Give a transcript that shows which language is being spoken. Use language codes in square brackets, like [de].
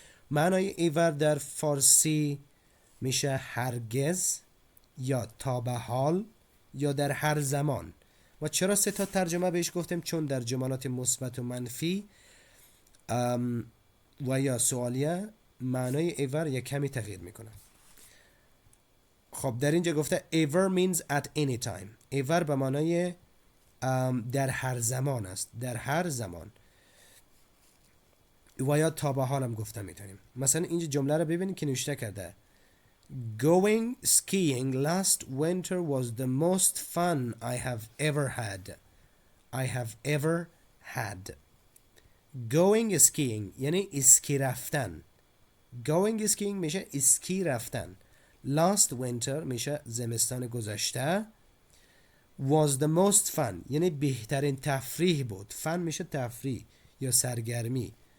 [fa] معنای ایور در فارسی میشه هرگز یا تا به حال یا در هر زمان. و چرا سه تا ترجمه بهش گفتیم؟ چون در جملات مثبت و منفی و یا سوالیه معنای ایور یک کمی تغییر میکنه. خب در اینجا گفته [en] ever means at any time. [fa] ever به معنای در هر زمان است، در هر زمان. و یا تا به حال هم گفته میتونیم. مثلا اینجا جمله رو ببینید که نوشته کرده [en] Going skiing last winter was the most fun I have ever had. I have ever had. Going skiing [fa] یعنی اسکی رفتن. Going skiing میشه اسکی رفتن. [en] Last winter [fa] میشه زمستان گذشته. [en] Was the most fun [fa] یعنی بهترین تفریح بود. fun میشه تفریح یا سرگرمی.